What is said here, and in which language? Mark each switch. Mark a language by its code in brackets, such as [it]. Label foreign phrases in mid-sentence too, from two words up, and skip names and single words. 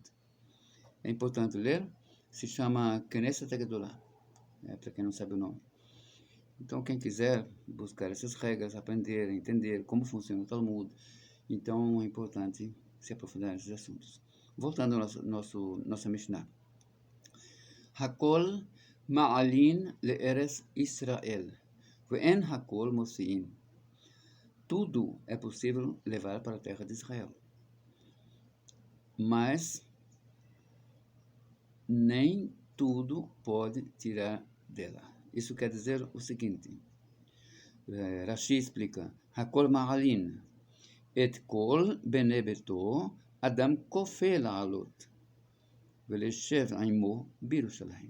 [pt] É importante ler, se chama Knesset HaGedolah, para quem não sabe o nome. Então, quem quiser buscar essas regras, aprender, entender como funciona o Talmud, então é importante se aprofundar nesses assuntos. Voltando ao nossa Mishnah. [he] הכל מעלין לארץ ישראל ואין הכל מוציאין. [pt] Tudo é possível levar para a terra de Israel, mas nem tudo pode tirar dela. Isso quer dizer o seguinte, Rashi explica, [he] הכל מעלין את כל בני ביתו אדם כופל לעלות ולשב עמו בירושלים.